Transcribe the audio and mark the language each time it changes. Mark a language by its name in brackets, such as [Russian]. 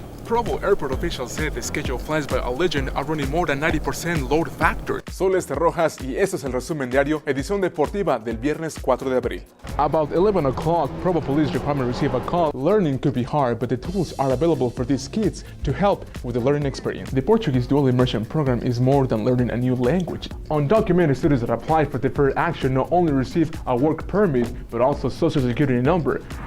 [English] Provo airport officials said the scheduled flights by Allegiant are running more than 90% load factor. [Spanish] Soy Rojas y esto es el resumen diario, edición deportiva del viernes 4 de abril. [English] About 11 o'clock, Provo Police Department received a call. Learning could be hard, but the tools are available for these kids to help with the learning experience. The Portuguese dual immersion program is more than learning a new language. Undocumented students that apply for deferred action not only receive a work permit, but also social security number.